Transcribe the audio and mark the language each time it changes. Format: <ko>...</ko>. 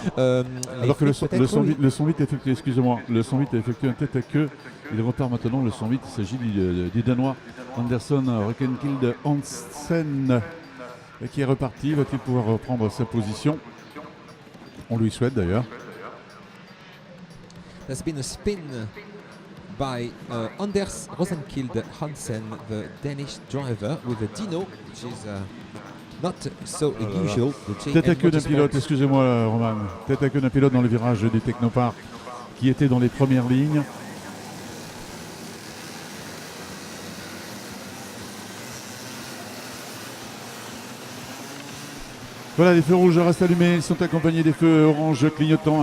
<fr>Alors que le 108 a effectué, excusez-moi, le 108 a effectué un tête à queue. Il repart maintenant le 108. Il s'agit du Danois Anderson Røkenkild Hansen qui est reparti. Va-t-il pouvoir reprendre sa position? On lui souhaite d'ailleurs.</fr> <en>There's been a spin by Anders Rosenkild Hansen, the Danish driver, with a Dino, which is not so unusual.</en> <fr>Tête à queue d'un pilote, excusez-moi Roman. Tête à queue d'un pilote dans le virage du Technopark qui était dans les premières lignes. Voilà, les feux rouges restent allumés, ils sont accompagnés des feux orange clignotants.</fr>